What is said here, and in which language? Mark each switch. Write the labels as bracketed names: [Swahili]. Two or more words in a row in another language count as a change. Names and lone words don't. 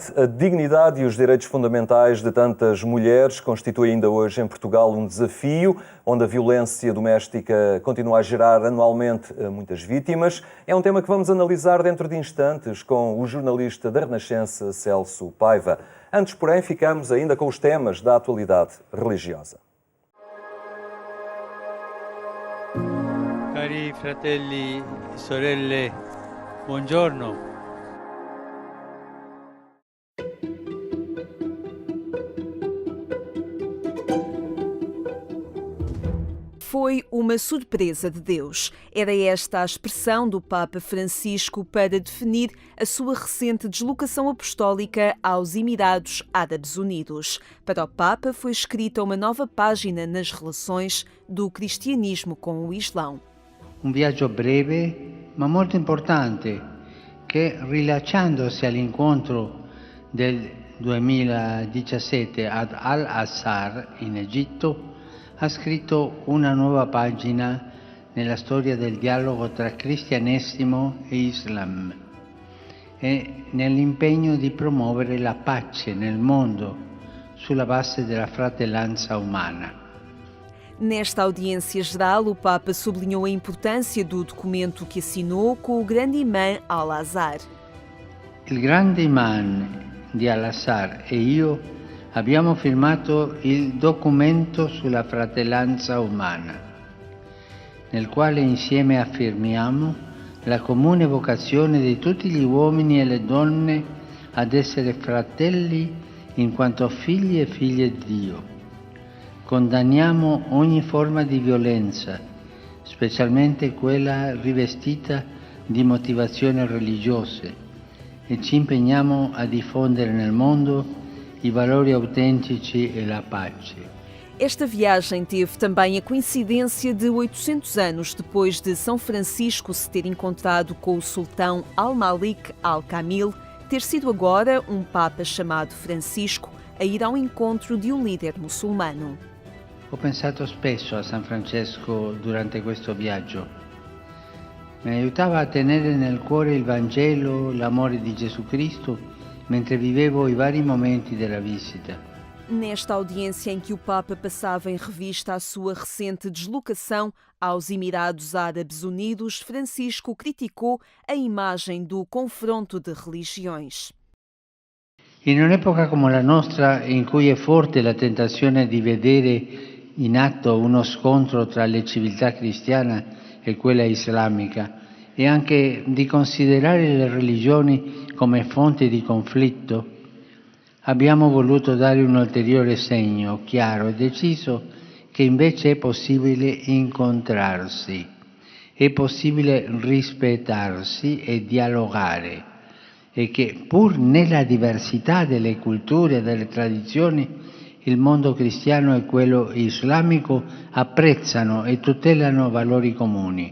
[Portuguese] A dignidade e os direitos fundamentais de tantas mulheres constituem ainda hoje em Portugal um desafio, onde a violência doméstica continua a gerar anualmente muitas vítimas. É um tema que vamos analisar dentro de instantes com o jornalista da Renascença, Celso Paiva. Antes, porém, ficamos ainda com os temas da atualidade religiosa. [Italian] Cari fratelli e sorelle, buongiorno. [Portuguese] Foi uma surpresa de Deus. Era esta a expressão do Papa Francisco para definir a sua recente deslocação apostólica aos Emirados Árabes Unidos. Para o Papa foi escrita uma nova página nas relações do cristianismo com o Islão. [Italian] Un viaggio breve ma molto importante che, rilacciandosi all'incontro del 2017 ad Al-Azhar in Egitto, ha scritto una nuova pagina nella storia del dialogo tra cristianesimo e Islam e nell'impegno di promuovere la pace nel mondo sulla base della fratellanza umana. [Portuguese] Nesta audiência geral, o Papa sublinhou a importância do documento que assinou com o grande imã Al-Azhar. [Italian] Il grande imam di Al-Azhar e io abbiamo firmato il documento sulla fratellanza umana, nel quale insieme affermiamo la comune vocazione di tutti gli uomini e le donne ad essere fratelli in quanto figli e figlie di Dio. Condanniamo ogni forma di violenza, specialmente quella rivestita di motivazioni religiose, e ci impegniamo a diffondere nel mondo i valori autentici e la pace. [Portuguese] Esta viagem teve também a coincidência de 800 anos depois de São Francisco se ter encontrado com o sultão Al-Malik Al-Kamil, ter sido agora um Papa chamado Francisco a ir ao encontro de um líder muçulmano. [Italian] Ho pensato spesso a San Francesco durante questo viaggio. Mi aiutava a tenere nel cuore il Vangelo, l'amore di Gesù Cristo, mentre vivevo i vari momenti della visita. [Portuguese] Nesta audiência em que o Papa passava em revista a sua recente deslocação aos Emirados Árabes Unidos, Francisco criticou a imagem do confronto de religiões. [Italian] In un'epoca come la nostra, in cui è forte la tentazione di vedere in atto uno scontro tra le civiltà cristiana e quella islamica, e anche di considerare le religioni come fonte di conflitto, abbiamo voluto dare un ulteriore segno chiaro e deciso che invece è possibile incontrarsi, è possibile rispettarsi e dialogare, e che pur nella diversità delle culture e delle tradizioni il mondo cristiano e quello islamico apprezzano e tutelano valori comuni.